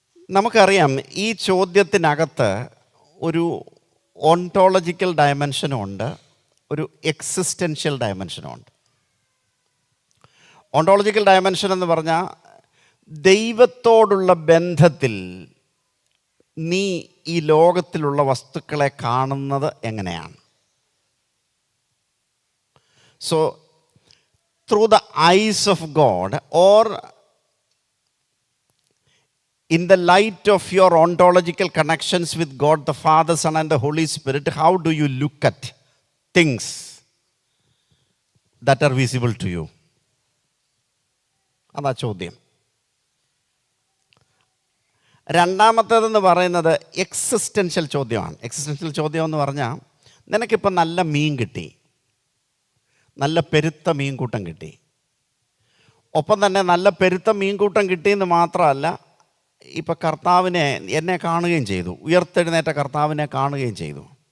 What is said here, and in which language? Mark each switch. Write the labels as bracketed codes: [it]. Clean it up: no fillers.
[ml] നമുക്കറിയാം, ഈ ചോദ്യത്തിനകത്ത് ഒരു ഓണ്ടോളജിക്കൽ ഡയമെൻഷനും ഉണ്ട്, ഒരു എക്സിസ്റ്റൻഷ്യൽ ഡയമെൻഷനും ഉണ്ട്. ഓണ്ടോളജിക്കൽ ഡയമെൻഷൻ എന്ന് പറഞ്ഞാൽ, ദൈവത്തോടുള്ള ബന്ധത്തിൽ നീ ഈ ലോകത്തിലുള്ള വസ്തുക്കളെ കാണുന്നത് എങ്ങനെയാണ്? [en] So through the eyes of God, or in the light of your ontological connections with God the Father, Son and the Holy Spirit, how do you look at things that are visible to you? [ml] അതാ ചോദ്യം. രണ്ടാമത്തേതെന്ന് പറയുന്നത് existential ചോദ്യമാണ്. Existential ചോദ്യം എന്ന് പറഞ്ഞാൽ, നിനക്കിപ്പോൾ നല്ല മീൻ കിട്ടി, നല്ല പെരുത്ത മീൻകൂട്ടം കിട്ടി. ഒപ്പം തന്നെ നല്ല പെരുത്ത മീൻകൂട്ടം കിട്ടിയെന്ന് മാത്രമല്ല, ഇപ്പം കർത്താവിനെ എന്നെ കാണുകയും ചെയ്തു, ഉയർത്തെഴുന്നേറ്റ കർത്താവിനെ കാണുകയും ചെയ്തു.